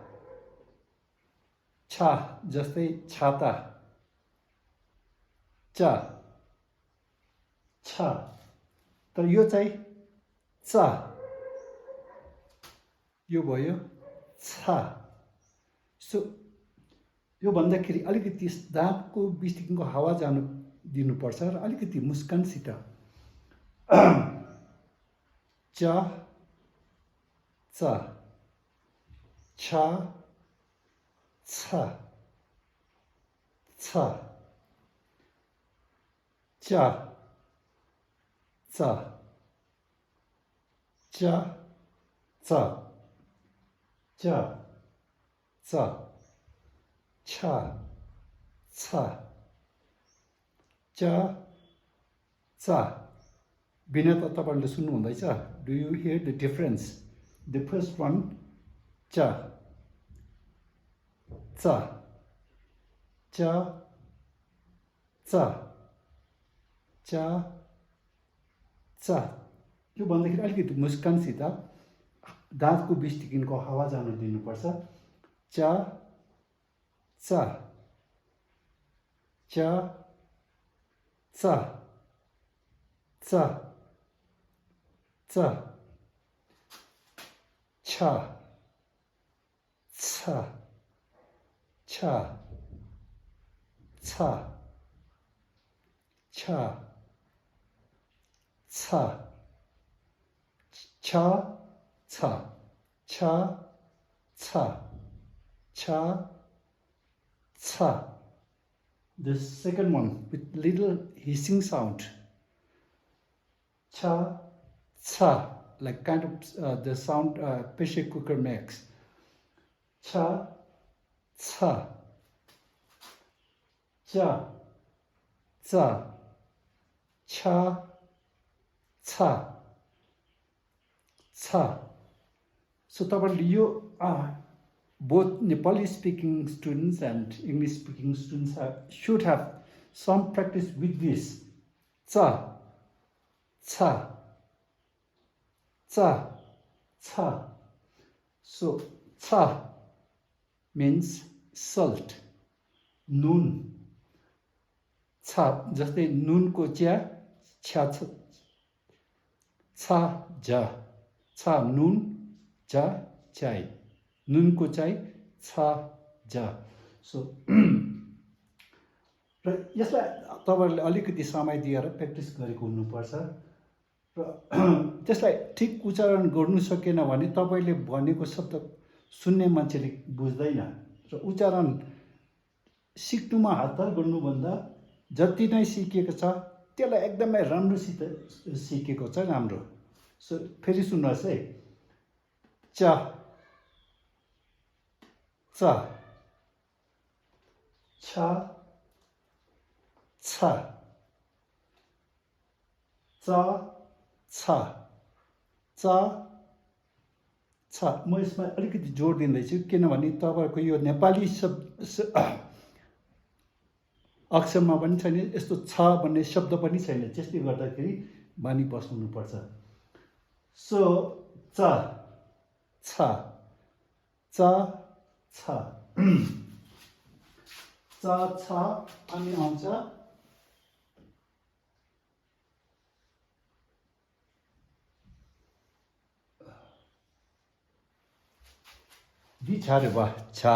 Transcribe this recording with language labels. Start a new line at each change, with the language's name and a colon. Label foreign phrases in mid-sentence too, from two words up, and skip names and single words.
Nepali: छा जस्तै छाता चा छा तर यो चाहिँ चा यो भयो छा सो यो भन्दाखेरि अलिकति दाँतको बिचदेखिको हावा जानु दिनुपर्छ र अलिकति मुस्कानसित चा चा छा छा छा चा चा चा चा चा चा छा छा चा चा बिना त तपाईँहरूले सुन्नुहुँदैछ
English: do you hear the difference the first one
Nepali: चा चा चा चा चा चा यो भन्दाखेरि अलिकति मुस्कानसित दाँतको बिचदेखिको हावा जान दिनुपर्छ चा चा चा चा चा चा छा छा छा छा छा छा छा छा छा छा छा छा
English: the second one with little hissing sound cha cha like kind of the sound pressure cooker makes cha cha cha cha cha cha cha so
Nepali: तपाईँले यो
English: both Nepali speaking students and English speaking students should have some practice with this cha cha
Nepali: cha cha so
English: cha means salt
Nepali: nun cha जस्तै नुनको चिया छ्या छा जा छा नुन जा चाय नुनको चाय छा जा सो र यसलाई तपाईँहरूले अलिकति समय दिएर प्र्याक्टिस गरेको हुनुपर्छ र त्यसलाई ठिक उच्चारण गर्नु सकेन भने तपाईँले भनेको शब्द सुन्ने मान्छेले बुझ्दैन र उच्चारण सिक्नुमा हतार गर्नुभन्दा जति नै सिकेको छ त्यसलाई एकदमै राम्रोसित सिकेको छ राम्रो सो फेरि सुन्नुहोस् है चा चा छा छा चा छा चा छा म यसमा अलिकति जोड दिँदैछु किनभने तपाईँहरूको यो नेपाली शब्द अक्षरमा पनि छैन यस्तो छ भन्ने शब्द पनि छैन त्यसले गर्दाखेरि बानी बस्नुपर्छ सो चा छा चा छा चा छा अनि आउँछ cha.